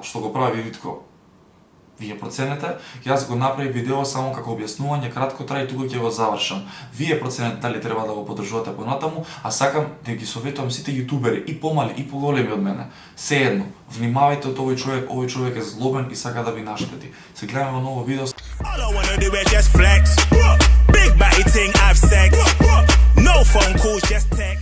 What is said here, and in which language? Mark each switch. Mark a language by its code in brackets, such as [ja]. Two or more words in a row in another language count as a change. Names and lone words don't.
[mk] Ова што го прави Ритко Вие проценете, јас го направив видео само како објаснување, кратко трае, тука ќе го завршам. Вие проценете дали треба да го поддржувате понатаму, а сакам да ги советувам сите јутубери, и помали, и поголеми од мене. Сеедно, внимавајте од овој човек е злобен и сака да ви наштети. Се гледаме во ново видео. [en] All I wanna do is just flex. Big batty ting, have sex. No phone calls, just